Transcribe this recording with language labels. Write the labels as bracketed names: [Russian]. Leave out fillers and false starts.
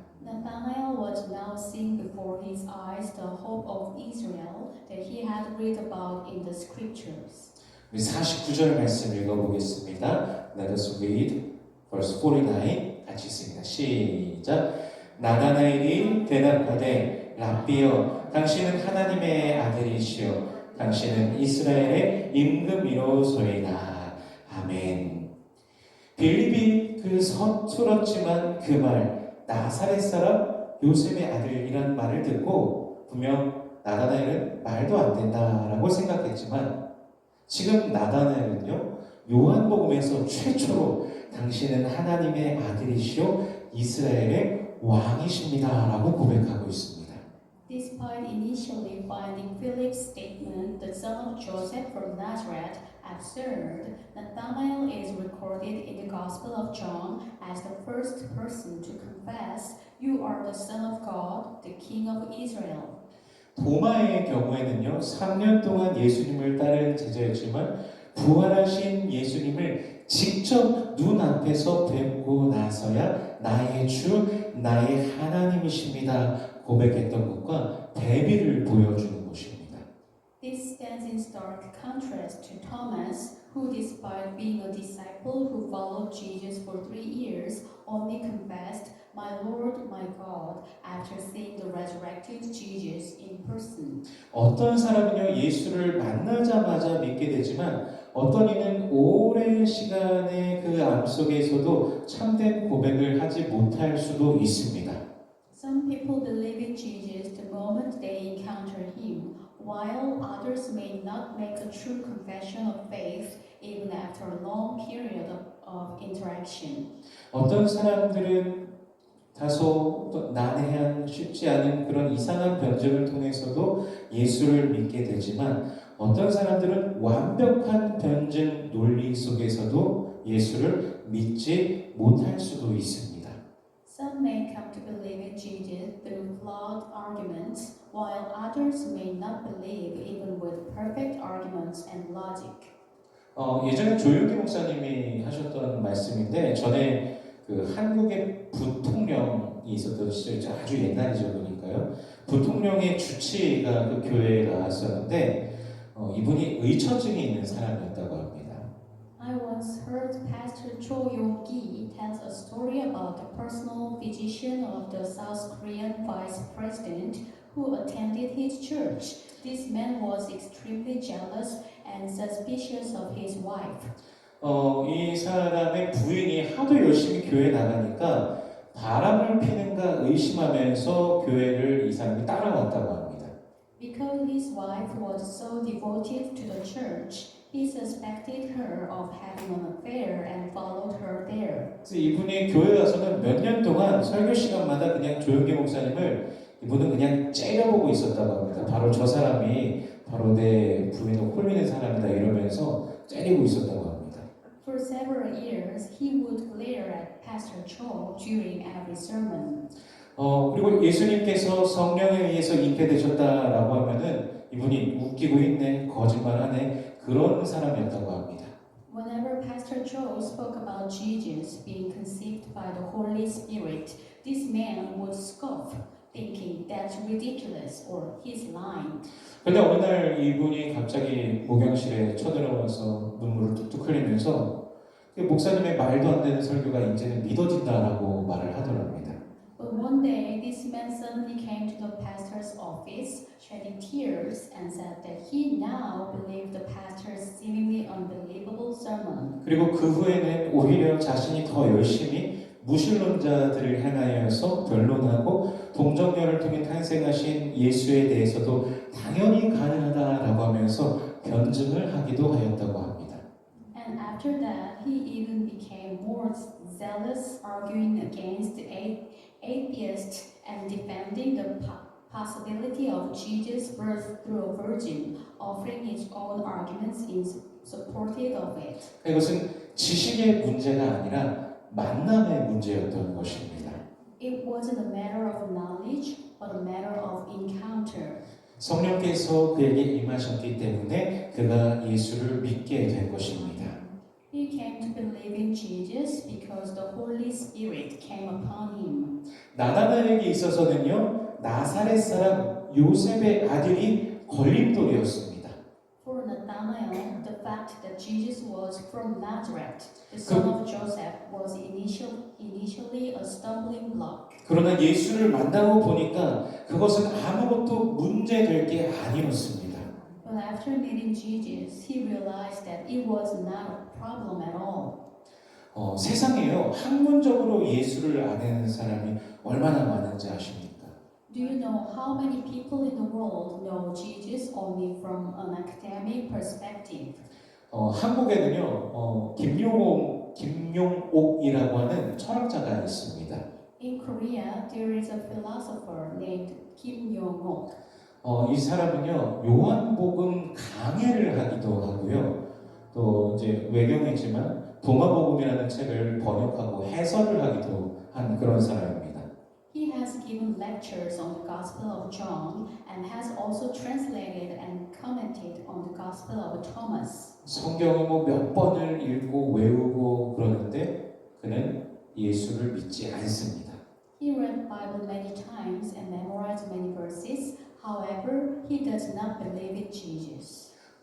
[English] Nathanael was now seeing before his eyes the hope of Israel that he had read about in the scriptures. [Korean] 우리 49절 말씀 읽어보겠습니다. [English] Let us read verse 49 [Korean] 같이 읽습니다. 시작. 나다나엘이 대답하되 랍비여 당신은 하나님의 아들이시여 당신은 이스라엘의 임금이로소이다. 아멘. 빌립이 그 서툴었지만 그 말 나사렛 사람 요셉의 아들이란 말을 듣고 분명 나다나엘은 말도 안 된다라고 생각했지만 지금 나다나엘은요 요한복음에서 최초로 당신은 하나님의 아들이시오 이스라엘의 왕이십니다라고 고백하고 있습니다. [English] Despite initially finding Philip's statement, the son of Joseph from Nazareth, absurd, Nathanael is recorded in the Gospel of John as the first person to confess, "You are the Son of God, the King of Israel." [Korean] 도마의 경우에는요 3년 동안 예수님을 따른 제자였지만 부활하신 예수님을 직접 눈앞에서 뵙고 나서야 나의 주, 나의 하나님이십니다 고백했던 것과 대비를 보여주는 것입니다. [English] This stands in stark contrast to Thomas, who, despite being a disciple who followed Jesus for 3 years, only confessed, "My Lord, my God," after seeing the resurrected Jesus in person. [Korean] 어떤 사람은요 예수를 만나자마자 믿게 되지만 어떤 이는 오랜 시간의 그 암 속에서도 참된 고백을 하지 못할 수도 있습니다. [English] Some people believe in Jesus the moment they encounter him, while others may not make a true confession of faith even after a long period of interaction. [Korean] 어떤 사람들은 다소 난해한 쉽지 않은 그런 이상한 변증을 통해서도 예수를 믿게 되지만 어떤 사람들은 완벽한 변증 논리 속에서도 예수를 믿지 못할 수도 있습니다. [English] Some may come to believe in Jesus through flawed arguments, while others may not believe even with perfect arguments and logic. [Korean] 예전에 조윤기 목사님이 하셨던 말씀인데 전에 그 한국의 부통령이 있었던 시절 아주 옛날이죠 그러니까요. 부통령의 주치의가 그 교회에 나왔었는데 이분이 의처증이 있는 사람이었다고 합니다. [English] I once heard Pastor Cho Yong-gi tells a story about the personal physician of the South Korean vice president who attended his church. This man was extremely jealous and suspicious of his wife. [Korean] 이 사람의 부인이 하도 열심히 교회에 나가니까 바람을 피는가 의심하면서 교회를 이 사람이 따라왔다고 합니다. [English] Because his wife was so devoted to the church, he suspected her of having an affair and followed her there. [Korean] 그래서 이분이 교회 와서는 몇 년 동안 설교 시간마다 그냥 조용기 목사님을 이분은 그냥 째려보고 있었다고 합니다. 바로 저 사람이 바로 내 부인을 홀리는 사람이다 이러면서 째리고 있었다고 합니다. [English] For several years, he would glare at Pastor Cho during every sermon. [Korean] 그리고 예수님께서 성령에 의해서 잉태되셨다라고 하면은 이분이 웃기고 있네, 거짓말하네 그런 사람이었다고 합니다. [English] Whenever Pastor Cho spoke about Jesus being conceived by the Holy Spirit, this man would scoff, thinking that's ridiculous or he's lying. [Korean] 그런데 어느 날 이분이 갑자기 목욕실에 쳐들어와서 눈물을 뚝뚝 흘리면서 목사님의 말도 안 되는 설교가 이제는 믿어진다라고 말을 하더랍니다. [English] But one day, this man suddenly came to the pastor's office, shedding tears, and said that he now believed the pastor's seemingly unbelievable sermon. [Korean] 그리고 그 후에는 오히려 자신이 더 열심히 무신론자들을 향하여서 변론하고 동정녀를 통해 탄생하신 예수에 대해서도 당연히 가능하다라고 하면서 변증을 하기도 하였다고 합니다. [English] And after that, he even became more zealous, arguing against atheists and defending the possibility of Jesus' birth through a virgin, offering his own arguments in support of it. [Korean] 이것은 지식의 문제가 아니라 만남의 문제였던 것입니다. [English] It wasn't a matter of knowledge, but a matter of encounter. [Korean] 성령께서 그에게 임하셨기 때문에 그가 예수를 믿게 된 것입니다. [English] He came to believe in Jesus because the Holy Spirit came upon him. [Korean] 나다나엘에게 있어서는요, 나사렛 사람 요셉의 아들이 걸림돌이었습니다. [English] For Nathanael, the fact that Jesus was from Nazareth, the son of Joseph, was initially a stumbling block. [Korean] 그러나 예수를 만나고 보니까 그것은 아무것도 문제될 게 아니었습니다. [English] But after meeting Jesus, he realized that it was not a problem at all. [Korean] 세상에요, 학문적으로 예수를 아는 사람이 얼마나 많은지 아십니까? [English] Do you know how many people in the world know Jesus only from an academic perspective? [Korean] 한국에는요, 김용옥이라고 하는 철학자가 있습니다. [English] In Korea, there is a philosopher named Kim Yong-ok. [Korean] 이 사람은요, 요한복음 강해를 하기도 하고요. 또 이제 외경이지만 동화복음이라는 책을 번역하고 해설을 하기도 한 그런 사람입니다. [English] He has given lectures on the Gospel of John and has also translated and commented on the Gospel of Thomas. [Korean] 성경을 몇 번을 읽고 외우고 그러는데 그는 예수를 믿지 않습니다. [English] He read the Bible many times and memorized many verses. However, he does not believe in Jesus.